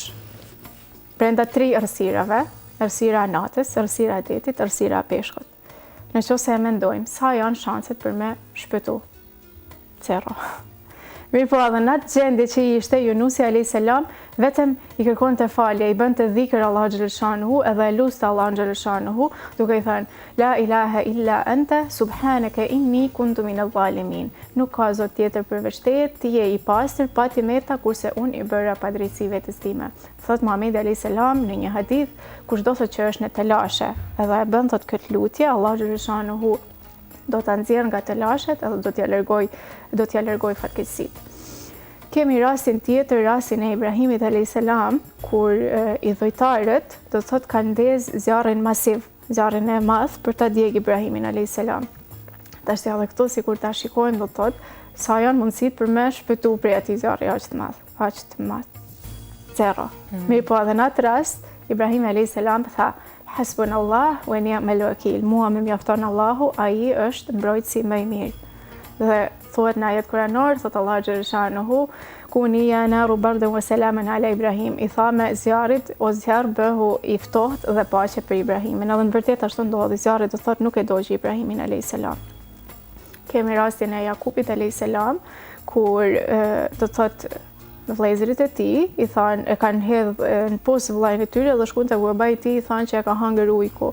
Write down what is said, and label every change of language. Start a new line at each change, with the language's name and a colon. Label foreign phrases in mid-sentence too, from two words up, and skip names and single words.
Albanian: Brenda 3 errësirave, errësira e natës, errësira e detit, errësira e peshkut. Nëse e mendojmë, sa janë shanset për me shpëtu? 0. Mirë po edhe në atë gjendje që i ishte Yunusi
Arabic: عليه السلام,
Albanian: vetëm i kërkonte falje, i bënte dhikr
Arabic: الله جل شأنه
Albanian: edhe e luste Allahun xhaleshanuhu, duke i thënë
Arabic: لا إله إلا أنت سبحانك إني كنت من الظالمين.
Albanian: Nuk ka zot tjetër përveç teje, ti je i pastër, pa ti meta, kurse unë i bëra padrejtësi vetes time. Thot Muhamedi
Arabic: عليه السلام
Albanian: në një hadith, kushdo thotë që është në telashe, edhe e bën thot këtë lutje,
Arabic: الله جل شأنه
Albanian: do ta nxjerr nga telashet edhe do t'ja largoj fatkeqësitë. Kemi rastin tjetër, rastin e Ibrahimit
Arabic: عليه السلام,
Albanian: kur i dhujtarët do thotë kanë ndezë zjarrin masiv, zjarrin e madh për ta djeg Ibrahimin
Arabic: عليه السلام.
Albanian: Tash edhe këtu sikur ta shikojmë do thotë sa janë mundësitë për me shpëtu prej atij zjarri aq të madh. 0. Mirë po edhe në atë rast, Ibrahim
Arabic: عليه السلام
Albanian: tha
Arabic: حسبنا الله ونعم الوكيل.
Albanian: Mua më mjafton Allahu, ai është mbrojtësi më i mirë. Dhe thuhet në ajet kuranor, thot
Arabic: الله جل شأنه, كوني يا نار بردا وسلاما على إبراهيم.
Albanian: I tha me zjarrit, o zjarr bëhu i ftohtë dhe paqe për Ibrahimin. Edhe në vërtet ashtu ndodhi, zjarri do thot nuk e doqi Ibrahimin
Arabic: عليه السلام.
Albanian: Kemi rastin e Jakubit
Arabic: عليه السلام,
Albanian: kur do thot vëllezërit e tij i thanë e kanë hedh në pos vëllain e tyre dhe shkuan te babai i tij i thanë që e ka hangër ujku.